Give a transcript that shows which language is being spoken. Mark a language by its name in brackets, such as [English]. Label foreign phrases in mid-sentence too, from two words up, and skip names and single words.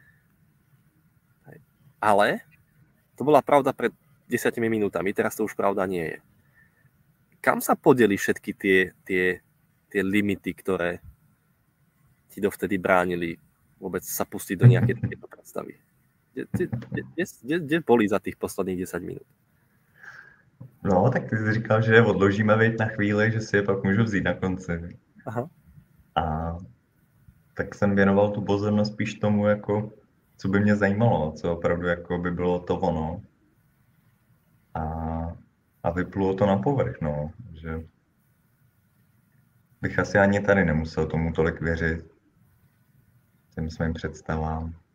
[Slovak] Ale to bola pravda pred 10 minútami, teraz to už pravda nie je. Kam sa podeli všetky tie limity, ktoré ti dovtedy bránili vôbec sa pustiť do nejakej takéto predstavy? Kde boli za tých posledných 10 minút? No, [Czech] tak ty jsi říkal, že je odložíme veď na chvíli, že si je pak můžu vzít na konci. Aha. A tak jsem věnoval tu pozornost spíš tomu, jako, co by mě zajímalo, co opravdu jako by bylo to ono. A vyplulo to na povrch, no, že bych asi ani tady nemusel tomu tolik věřit, těm svým představám.